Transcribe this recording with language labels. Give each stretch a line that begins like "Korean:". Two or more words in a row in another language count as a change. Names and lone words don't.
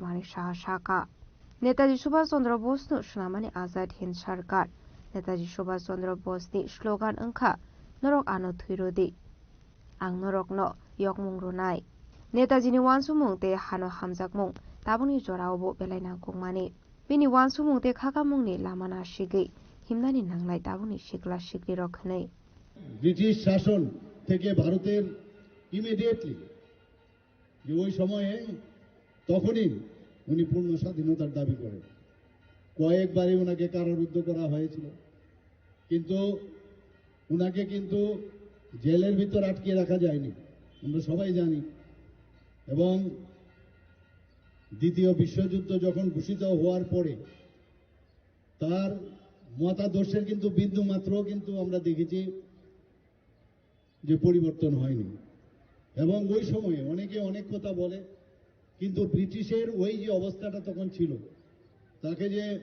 Kok Borok: Manik Saha Shaka Netaji Subhash Chandra Bose no Sunamani Azad Hind Sarkar Netaji Subhash Chandra Bose ni slogan angkha norok ano thuirodi ang norok no yokmung runai Netaji ni wansumungte hano hamjakmung tabuni joraobo belainang kongmani bini wansumungte khakamungni lamana shigi himnani nanglai tabuni shikla shikli rokhnei
Bangla: ব্রিটিশ শাসন থেকে ভারতের ইমিডিয়েটলি যে ওই সময়ে তখনই উনি পূর্ণ স্বাধীনতার দাবি করেন কয়েকবারই ওনাকে কারারুদ্ধ করা হয়েছিল কিন্তু ওনাকে কিন্তু জেলের ভিতর আটকে রাখা যায়নি আমরা সবাই জানি এবং দ্বিতীয় বিশ্বযুদ্ধ যখন ঘোষিত হওয়ার পরে তার মতাদর্শের কিন্তু বিন্দু মাত্র কিন্তু আমরা দেখেছি যে পরিবর্তন হয়নি এবং ওই সময়ে অনেকে অনেক কথা বলে কিন্তু ব্রিটিশের ওই যে অবস্থাটা তখন ছিল তাকে যে